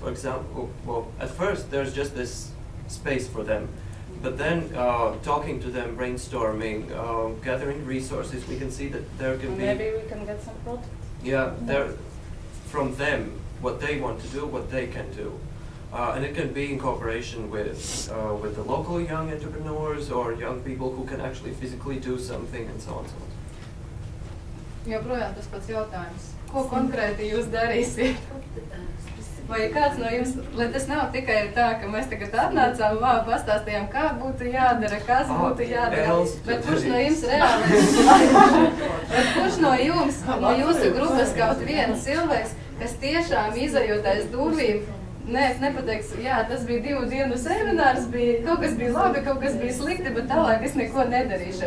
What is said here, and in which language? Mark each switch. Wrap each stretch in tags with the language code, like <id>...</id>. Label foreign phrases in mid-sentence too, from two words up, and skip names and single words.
<en>For example, at first there's just this space for them, but then talking to them, brainstorming, gathering resources, we can see that there can be. Maybe we can get some products. Yeah, from them, what they want to do, what they can do, and it can be in cooperation with the local young entrepreneurs or young people who can actually physically do something, and so on and so on.</en> <lv>Joprojām tas pats jautājums. Ko konkrēti jūs darīsiet? Vai kāds no jums, lai tas nav tikai tā, ka mēs tagad atnācām, pastāstījām, kā būtu jādara, kas būtu jādara, bet kurš no jums reāli, bet kurš no jums, no jūsu grupas kaut viens cilvēks, kas tiešām izejot aiz durvīm, nepateiks, jā, tas bija 2 dienu seminārs, kaut kas bija labi, kaut kas bija slikti, bet tālāk es neko nedarīšu.</lv>